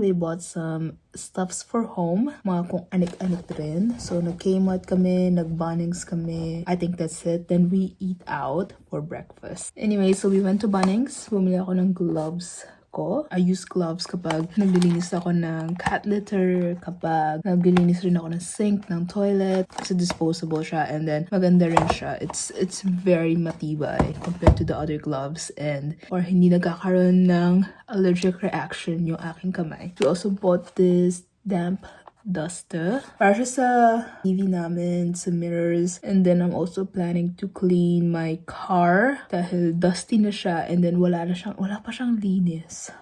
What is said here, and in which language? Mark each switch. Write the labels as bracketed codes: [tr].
[en] We bought some stuffs for home. [tl] Mga kung anik-anik rin. [en] So, [tl] nag-Kmart kami, nag-Bunnings kami. [en] I think that's it. Then we eat out for breakfast. Anyway, so we went to Bunnings. [tl] Bumili ako ng gloves ko. [en] I use gloves [tl] kapag naglilinis ako ng cat litter, kapag naglilinis rin ako ng sink, ng toilet. Kasi disposable siya and then maganda rin siya. [en] It's very matibay compared to the other gloves and or [tl] hindi nagkakaroon ng [en] allergic reaction yung aking kamay. We also bought this damp duster [tl] para siya sa TV namin, [en] sa mirrors, and then I'm also planning to clean my car [tl] dahil dusty na siya [en] and then [tl] wala pa siyang linis.